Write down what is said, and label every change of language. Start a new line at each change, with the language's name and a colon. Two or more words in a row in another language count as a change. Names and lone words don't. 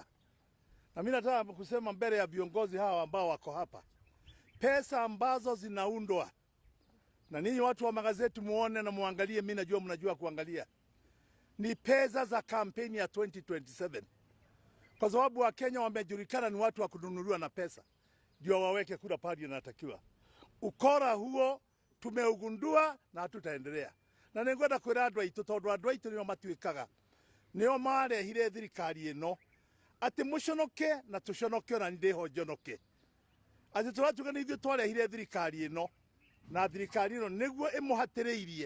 Swahili: Na mimi nataka kusema mbele ya viongozi hawa ambao wako hapa, pesa ambazo zinaundwa, na ninyi watu wa magazeti muone na muangalie, mimi najua mnajua kuangalia, ni pesa za kampeni ya 2027. Kwa sababu Wakenya wamejulikana ni watu wa kununuliwa na pesa, ndio waweke kura pale inatakiwa. Ukora huo tumeugundua na hatutaendelea.
Kikuyu: Na ningwenda kwira andũ aitũ, tondũ andũ aitũ nĩo matuĩkaga, nĩo marehire thirikari ĩno, ati muconoke na tuconoke, ona ndiho njonoke. Ati turatuga ni ithuĩ twarehire thirikari ĩno, na thirikari ĩno nĩguo ĩmũhatĩrĩirie.